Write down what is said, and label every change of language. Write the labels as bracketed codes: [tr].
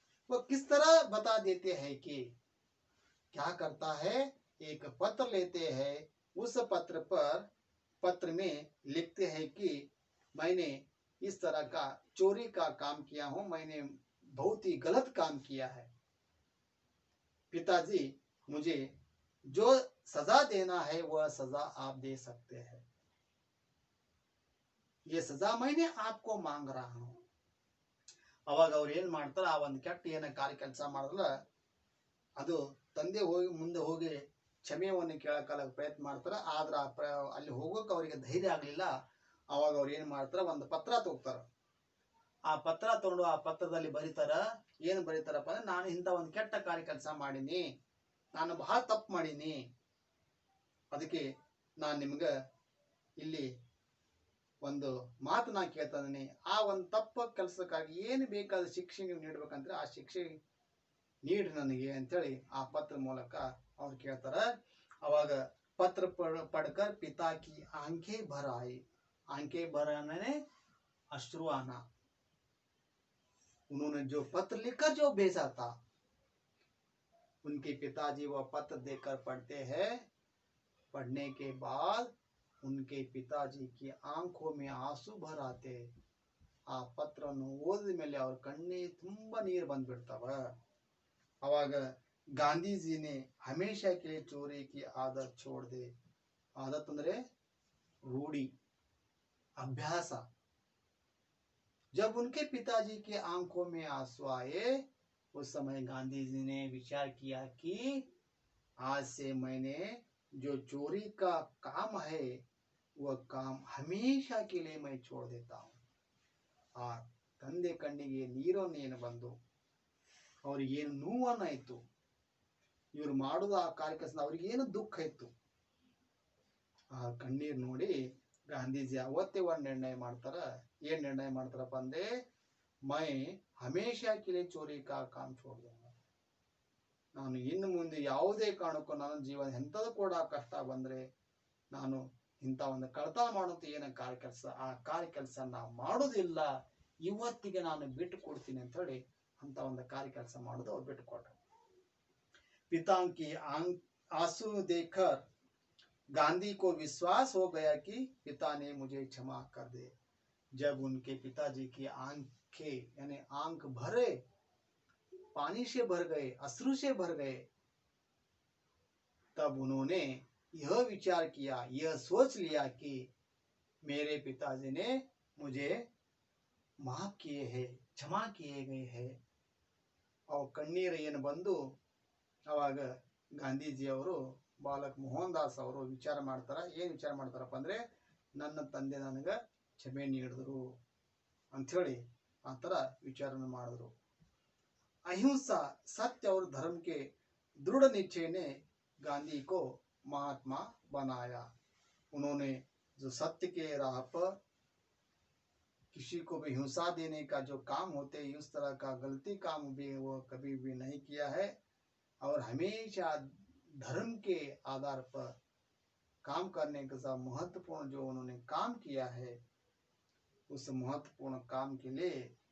[hi] वह किस तरह बता देते हैं कि क्या करता है, एक पत्र लेते हैं, उस पत्र में लिखते हैं कि मैंने इस तरह का चोरी का काम किया हूं, मैंने बहुत ही गलत काम किया है। पिताजी मुझे जो सजा देना है वह सजा आप दे सकते हैं, ये सजा मैंने आपको मांग रहा हूं। [kn] ಅವಾಗ ಅವ್ರು ಏನ್ ಮಾಡ್ತಾರ, ಆ ಒಂದು ಕೆಟ್ಟ ಏನ ಕೆಲಸ ಮಾಡಿದ್ರಲ್ಲ ಅದು ತಂದೆ ಹೋಗಿ ಮುಂದೆ ಹೋಗಿ ಕ್ಷಮೆಯನ್ನು ಕೇಳಕ್ಕೆ ಪ್ರಯತ್ನ ಮಾಡ್ತಾರ. ಆದ್ರ ಅಲ್ಲಿ ಹೋಗೋಕೆ ಅವರಿಗೆ ಧೈರ್ಯ ಆಗಲಿಲ್ಲ. ಅವಾಗ ಅವ್ರು ಏನ್ ಮಾಡ್ತಾರ, ಒಂದು ಪತ್ರ ತಗೋತಾರ. ಆ ಪತ್ರ ತಗೊಂಡು ಆ ಪತ್ರದಲ್ಲಿ ಬರೀತಾರ, ಏನ್ ಬರೀತಾರಪ್ಪ ಅಂದ್ರೆ, ನಾನು ಇಂಥ ಒಂದು ಕೆಟ್ಟ ಕೆಲಸ ಮಾಡೀನಿ, ನಾನು ಬಹಳ ತಪ್ಪು ಮಾಡೀನಿ, ಅದಕ್ಕೆ ನಾನು ನಿಮ್ಗೆ ಇಲ್ಲಿ ಒಂದು ಮಾತು ನಾ ಕೇಳ್ತಾ ಇದೀನಿ. ಆ ಒಂದು ತಪ್ಪ ಕೆಲಸಕ್ಕಾಗಿ ಏನು ಬೇಕಾದ ಶಿಕ್ಷೆ ನೀವು ನೀಡ್ಬೇಕಂದ್ರೆ ಆ ಶಿಕ್ಷೆ ನೀಡ್ರಿ ನನಗೆ ಅಂತೇಳಿ ಆ ಪತ್ರ ಮೂಲಕ ಅವ್ರು ಕೇಳ್ತಾರ. [hi] ಅವಾಗ पत्र पढ़कर पिता की आंखें भर आई। आंखें भर आने अश्रु आना। उन्होंने जो पत्र लिखकर जो भेजा था, उनके पिताजी वह पत्र देकर पढ़ते हैं। पढ़ने के बाद उनके पिताजी की आंखों में आंसू भर आते। [kn] ಆ ಪತ್ರವನ್ನು ಓದಿದ ಮೇಲೆ ಅವ್ರ ಕಣ್ಣಿಗೆ ತುಂಬಾ ನೀರು ಬಂದ್ಬಿಡ್ತಾವ. [hi] ಅವಾಗ गांधी ने हमेशा के लिए चोरी की आदत छोड़ दे। आदत अंदरे रूढ़ी, अभ्यास। जब उनके पिताजी के आंखों में आंसू आए, उस समय गांधी जी ने विचार किया कि आज से मैंने जो चोरी का काम है वह काम हमेशा के लिए मैं छोड़ देता हूँ। [kn] आ ತಂದೆ ಕಣ್ಣಿಗೆ ನೀರನ್ನೇನು ಬಂದು ಅವ್ರಿಗೆ ಏನು ನೋವನ್ನಾಯ್ತು, ಇವರು ಮಾಡೋದು ಆ ಕಾರ್ಯಕ್ರಮ ಅವ್ರಿಗೆ ಏನು ದುಃಖ ಇತ್ತು, ಆ ಕಣ್ಣೀರ್ ನೋಡಿ ಗಾಂಧೀಜಿ ಅವತ್ತೇ ಒಂದು ನಿರ್ಣಯ ಮಾಡ್ತಾರ. ಏನ್ ನಿರ್ಣಯ ಮಾಡ್ತಾರಪ್ಪ ಅಂದ್ರೆ, [hi] ಮೈ ಹಮೇಶಾ ಕಿಲೆ ಚೋರಿ ಕಾ ಕಾಮ್ छोड़ दूंगा। [kn] ನಾನು ಇನ್ನು ಮುಂದೆ ಯಾವುದೇ ಕಾರಣಕ್ಕೂ ನನ್ನ ಜೀವನ ಎಂಥದ್ದು ಕೂಡ ಕಷ್ಟ ಬಂದ್ರೆ ನಾನು ಇಂಥ ಒಂದು ಕಳ್ತನ ಮಾಡುವಂತ ಏನ ಕಾರ್ಯಕೆಲಸ ಆ ಕಾರ್ಯಕೆಲಸ ನಾ ಮಾಡೋದಿಲ್ಲ, ಇವತ್ತಿಗೆ ನಾನು ಬಿಟ್ಟು ಕೊಡ್ತೀನಿ ಅಂತ ಹೇಳಿ ಅಂತ ಒಂದು ಕಾರ್ಯಕೆಲಸ ಮಾಡೋದು ಅವ್ರು ಬಿಟ್ಟು ಕೊಟ್ರು. [hi] पिता की आंसू देखकर गांधी को विश्वास हो गया कि पिता ने मुझे क्षमा कर दे। जब उनके पिताजी की आंखें यानी आंख भरे, पानी से भर गए, अश्रु से भर गए, तब उन्होंने यह विचार किया, यह सोच लिया कि मेरे पिताजी ने मुझे माफ किए हैं, क्षमा किए गए हैं। [kn] और कಣ್ಣೀರು ಏನು ಬಂದು ಅವಾಗ ಗಾಂಧೀಜಿ ಅವರು ಬಾಲಕ್ ಮೋಹನ್ ದಾಸ್ ಅವರು ವಿಚಾರ ಮಾಡ್ತಾರ. ಏನ್ ವಿಚಾರ ಮಾಡ್ತಾರಪ್ಪ ಅಂದ್ರೆ, ನನ್ನ ತಂದೆ ನನಗೆ ಕ್ಷಮೆ ನೀಡಿದ್ರು ಅಂಥೇಳಿ ಆ ಥರ ವಿಚಾರ ಮಾಡಿದ್ರು. [hi] अहिंसा, सत्य और धर्म के दृढ़ निश्चय ने गांधी को महात्मा बनाया। उन्होंने जो सत्य के राह पर किसी को भी हिंसा देने का जो काम होते है, उस तरह का गलती काम भी वो कभी भी नहीं किया है, और हमेशा धर्म के आधार पर काम करने का सब महत्वपूर्ण जो उन्होंने काम किया है, उस महत्वपूर्ण काम के लिए